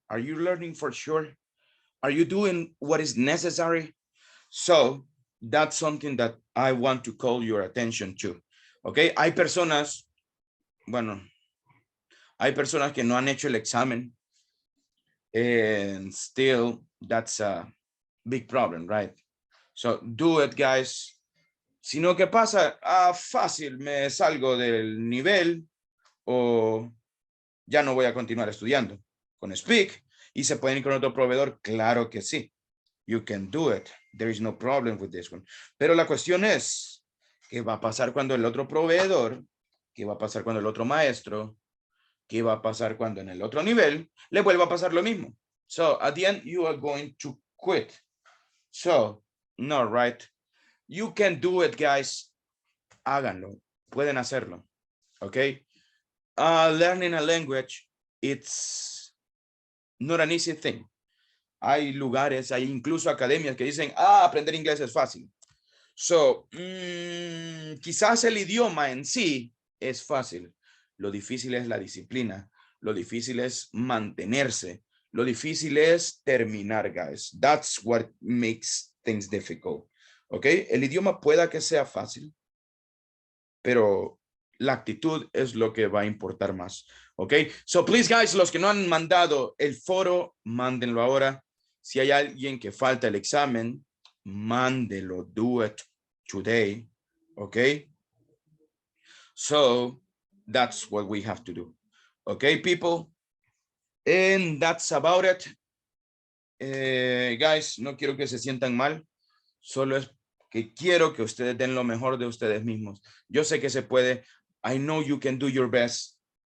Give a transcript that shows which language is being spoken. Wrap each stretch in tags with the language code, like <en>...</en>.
<en>Are you learning for sure? Are you doing what is necessary? So, that's something that I want to call your attention to. ¿Ok?</en> <es>Hay personas, hay personas que no han hecho el examen.</es> <en>And still, that's a big problem, right? So, do it, guys.</en> <es>Si no, ¿qué pasa? Fácil, me salgo del nivel o ya no voy a continuar estudiando con Speak y se pueden ir con otro proveedor. Claro que sí.</es> <en>You can do it. There is no problem with this one.</en> <es>Pero la cuestión es, ¿qué va a pasar cuando el otro proveedor? ¿Qué va a pasar cuando el otro maestro? ¿Qué va a pasar cuando en el otro nivel le vuelva a pasar lo mismo?</es> <en>So, at the end, you are going to quit. So, no, right? You can do it, guys.</en> <es>Háganlo. Pueden hacerlo.</es> <en>Okay? Learning a language, it's not an easy thing.</en> <es>Hay lugares, hay incluso academias que dicen, aprender inglés es fácil. So, quizás el idioma en sí es fácil. Lo difícil es la disciplina. Lo difícil es mantenerse. Lo difícil es terminar, guys.</es> <en>That's what makes things difficult.</en> <es>Okay, el idioma pueda que sea fácil, pero la actitud es lo que va a importar más.</es> <en>Okay, so please guys,</en> <es>los que no han mandado el foro, mándenlo ahora. Si hay alguien que falta el examen, mándelo,</es> <en>do it today. Okay, so that's what we have to do. Okay, people, and that's about it.</en> <es>Guys, no quiero que se sientan mal, solo es que quiero que ustedes den lo mejor de ustedes mismos. Yo sé que se puede.</es> <en>I know you can do your best.</en>